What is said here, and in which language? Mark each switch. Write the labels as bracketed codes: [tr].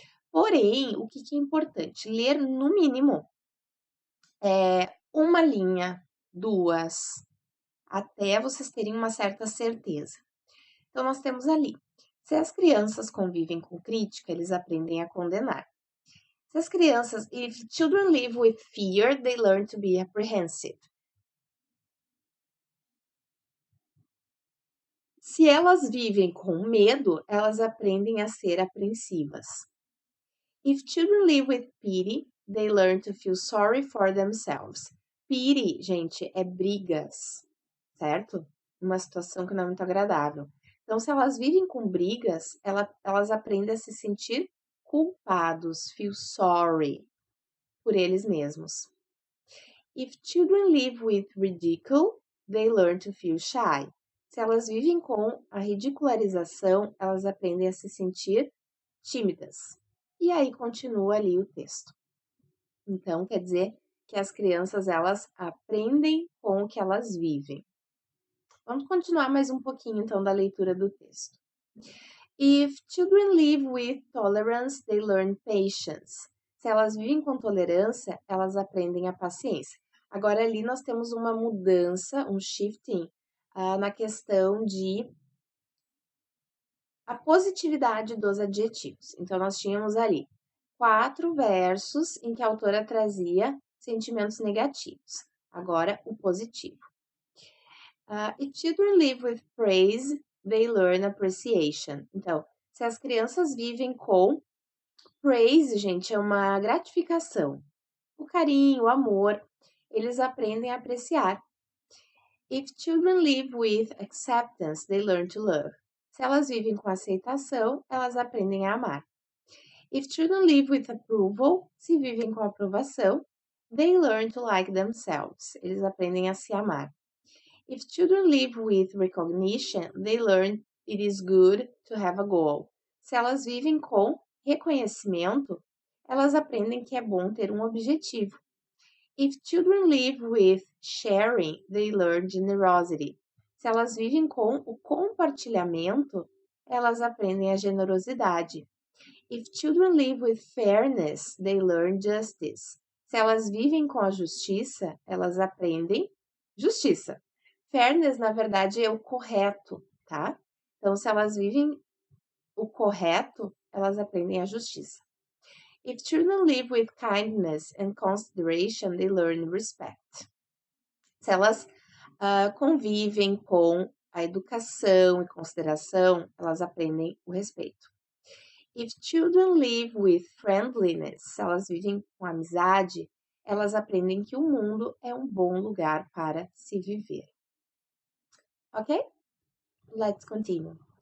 [pt] Porém, o que é importante? Ler no mínimo uma linha, 2, até vocês terem uma certa certeza. Então, nós temos ali, se as crianças convivem com crítica, eles aprendem a condenar. Se as crianças, [en] if children live with fear, they learn to be apprehensive. [pt] Se elas vivem com medo, elas aprendem a ser apreensivas. [en] If children live with pity, they learn to feel sorry for themselves. [pt] Pity, gente, é brigas, certo? Uma situação que não é muito agradável. Então, se elas vivem com brigas, elas aprendem a se sentir culpados, [en] feel sorry [pt] por eles mesmos. [en] If children live with ridicule, they learn to feel shy. [pt] Se elas vivem com a ridicularização, elas aprendem a se sentir tímidas. E aí continua ali o texto. Então, quer dizer que as crianças, elas aprendem com o que elas vivem. Vamos continuar mais um pouquinho, então, da leitura do texto. [en] If children live with tolerance, they learn patience. [pt] Se elas vivem com tolerância, elas aprendem a paciência. Agora, ali nós temos uma mudança, um shifting, na questão de a positividade dos adjetivos. Então, nós tínhamos ali 4 versos em que a autora trazia sentimentos negativos. Agora, o positivo. [en] If children live with praise, they learn appreciation. [pt] Então, se as crianças vivem com praise, gente, é uma gratificação. O carinho, o amor, eles aprendem a apreciar. [en] If children live with acceptance, they learn to love. [pt] Se elas vivem com aceitação, elas aprendem a amar. [en] If children live with approval, [pt] se vivem com aprovação, [en] they learn to like themselves. [pt] Eles aprendem a se amar. [en] If children live with recognition, they learn it is good to have a goal. [pt] Se elas vivem com reconhecimento, elas aprendem que é bom ter um objetivo. [en] If children live with sharing, they learn generosity. [pt] Se elas vivem com o compartilhamento, elas aprendem a generosidade. [en] If children live with fairness, they learn justice. [pt] Se elas vivem com a justiça, elas aprendem justiça. Fairness, na verdade, é o correto, tá? Então, se elas vivem o correto, elas aprendem a justiça. [en] If children live with kindness and consideration, they learn respect. [pt] Se elas convivem com a educação e consideração, elas aprendem o respeito. [en] If children live with friendliness, [pt] se elas vivem com amizade, elas aprendem que o mundo é um bom lugar para se viver. Ok? [en] Let's continue.